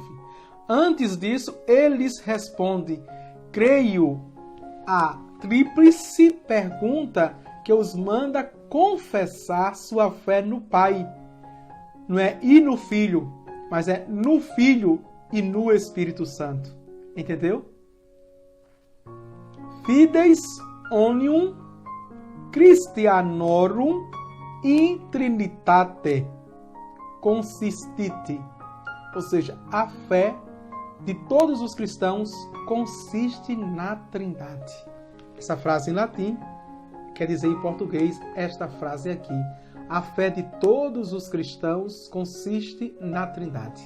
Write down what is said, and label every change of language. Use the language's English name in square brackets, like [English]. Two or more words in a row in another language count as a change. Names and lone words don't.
[Portuguese] Antes disso, eles respondem: creio. A tríplice pergunta que os manda confessar sua fé no Pai. Não é e no Filho, mas é no Filho e no Espírito Santo. Entendeu? [Latin] Fides omnium Christianorum in Trinitate consistite. [Portuguese] Ou seja, a fé de todos os cristãos consiste na Trindade. Essa frase em latim quer dizer em português esta frase aqui. A fé de todos os cristãos consiste na Trindade.